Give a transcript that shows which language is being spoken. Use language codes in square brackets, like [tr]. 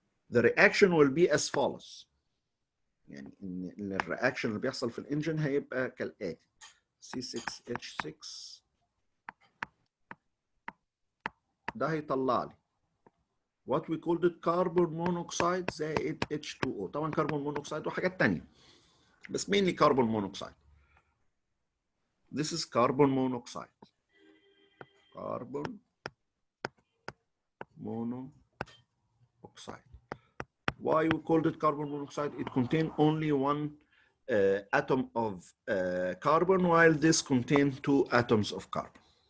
[en] The reaction will be as follows. [ar] يعني إن الرياكشن اللي بيحصل في الانجن هيبقى كالآتي: C6H6 ده هيطلع لي [en] what we called it carbon monoxide [ar] زائد H2O. طبعا كربون مونوكسيد وحاجات تانية، بس [en] mainly carbon monoxide. This is carbon monoxide. Carbon monoxide. Why we called it carbon monoxide? It contained only one atom of carbon, while this contained 2 atoms of carbon.